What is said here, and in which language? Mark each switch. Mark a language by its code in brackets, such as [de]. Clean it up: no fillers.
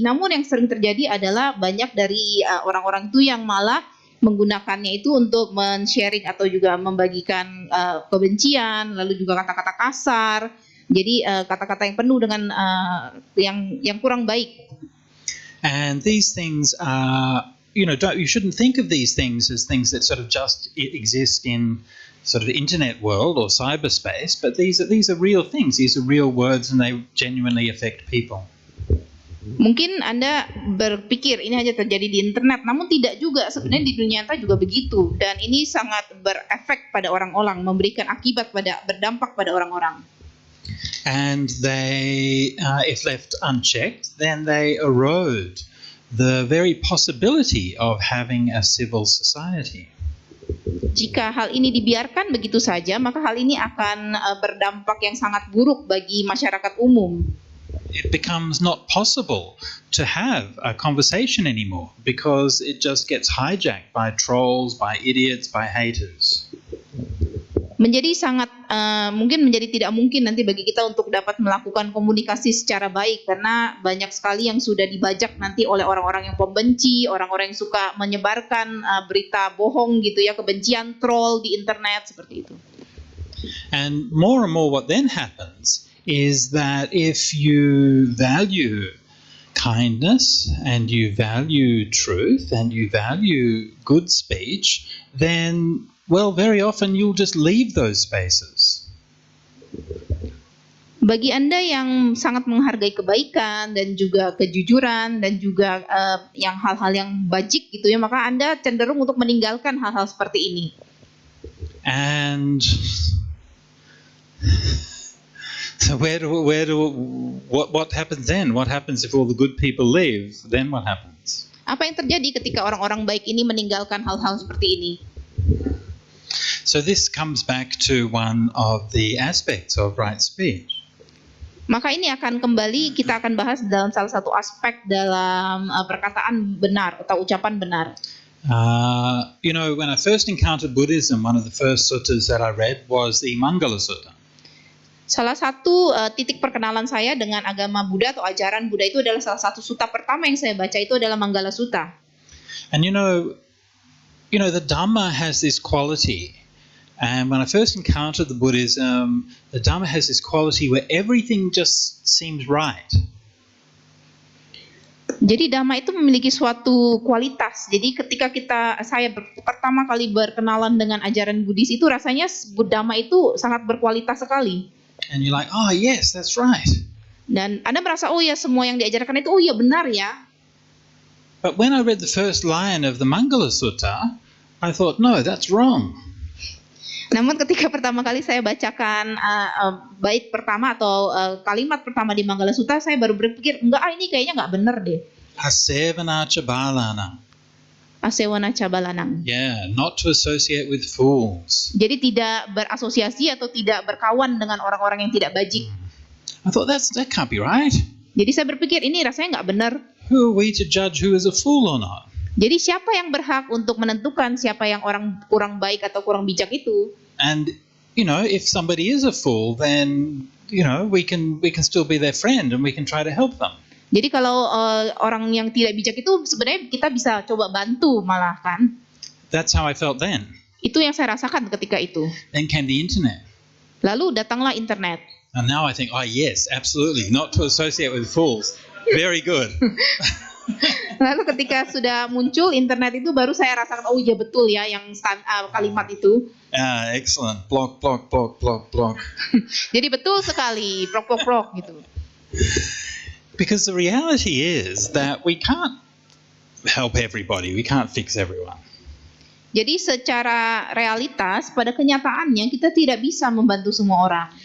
[id] Namun yang sering terjadi adalah banyak dari orang-orang itu yang malah menggunakannya itu untuk men-sharing atau juga membagikan kebencian, lalu juga kata-kata kasar. Jadi kata-kata yang penuh dengan yang kurang baik. [en] And these things are, you shouldn't think of these things as things that sort of just exist in sort of the internet world or cyberspace, but these are real things. These are real words, and they genuinely affect people. [id] Mungkin Anda berpikir ini hanya terjadi di internet, namun tidak juga. Sebenarnya di dunia nyata juga begitu, dan ini sangat berefek pada orang-orang, memberikan berdampak pada orang-orang. [en] And they, if left unchecked, then they erode the very possibility of having a civil society. [id] Jika hal ini dibiarkan begitu saja, maka hal ini akan berdampak yang sangat buruk bagi masyarakat umum. [en] It becomes not possible to have a conversation anymore because it just gets hijacked by trolls, by idiots, by haters. [id] Menjadi sangat mungkin menjadi tidak mungkin nanti bagi kita untuk dapat melakukan komunikasi secara baik, karena banyak sekali yang sudah dibajak nanti oleh orang-orang yang pembenci, orang-orang yang suka menyebarkan berita bohong gitu ya, kebencian, troll di internet seperti itu. [en] And more what then happens is that if you value kindness and you value truth and you value good speech, then very often you'll just leave those spaces. [id] Bagi Anda yang sangat menghargai kebaikan dan juga kejujuran dan juga yang hal-hal yang bajik gitu ya, maka Anda cenderung untuk meninggalkan hal-hal seperti ini. [en] And so what happens then? What happens if all the good people leave? Then what happens? [id] Apa yang terjadi ketika orang-orang baik ini meninggalkan hal-hal seperti ini? [en] So this comes back to one of the aspects of right speech. [id] Maka ini akan kembali kita akan bahas dalam salah satu aspek dalam perkataan benar atau ucapan benar. [en] When I first encountered Buddhism, one of the first suttas that I read was the Mangala Sutta. [id] Salah satu titik perkenalan saya dengan agama Buddha atau ajaran Buddha itu adalah salah satu sutta pertama yang saya baca itu adalah Mangala Sutta. [en] And the Dhamma has this quality. And when I first encountered the Buddhism, the Dhamma has this quality where everything just seems right. [id] Jadi Dhamma itu memiliki suatu kualitas. Jadi ketika saya pertama kali berkenalan dengan ajaran Buddhis itu rasanya Dhamma itu sangat berkualitas sekali. [en] And you're like, oh yes, that's right. [id] Dan Anda merasa, oh ya semua yang diajarkan itu, oh ya benar ya. [en] But when I read the first line of the Mangala Sutta, I thought, no, that's wrong. [id] Namun ketika pertama kali saya bacakan bait pertama atau kalimat pertama di Mangala Sutta, saya baru berpikir, enggak, ini kayaknya enggak benar deh. [pi] Asevana cabalanang. Asewana cabalanang. [en] Yeah, not to associate with fools. [id] Jadi tidak berasosiasi atau tidak berkawan dengan orang-orang yang tidak bajik. [en] I thought that can't be right. [id] Jadi saya berpikir ini rasanya enggak benar. [en] Who are we to judge who is a fool or not? [id] Jadi siapa yang berhak untuk menentukan siapa yang orang kurang baik atau kurang bijak itu? [en] And if somebody is a fool, then we can still be their friend and we can try to help them. [id] Jadi kalau orang yang tidak bijak itu sebenarnya kita bisa coba bantu malah kan? [en] That's how I felt then. [id] Itu yang saya rasakan ketika itu. [en] Then came the internet. [id] Lalu datanglah internet. [en] And now I think, oh yes, absolutely, not to associate with fools. Very good. [id] Lalu ketika sudah muncul internet itu baru saya rasakan, oh iya betul ya yang kalimat itu. [en] Excellent. Block, block, block, block, block. [id] Jadi betul sekali, prok prok prok gitu. [en] Because the reality is that we can't help everybody. We can't fix everyone. [id] Jadi secara realitas pada kenyataannya kita tidak bisa membantu semua orang.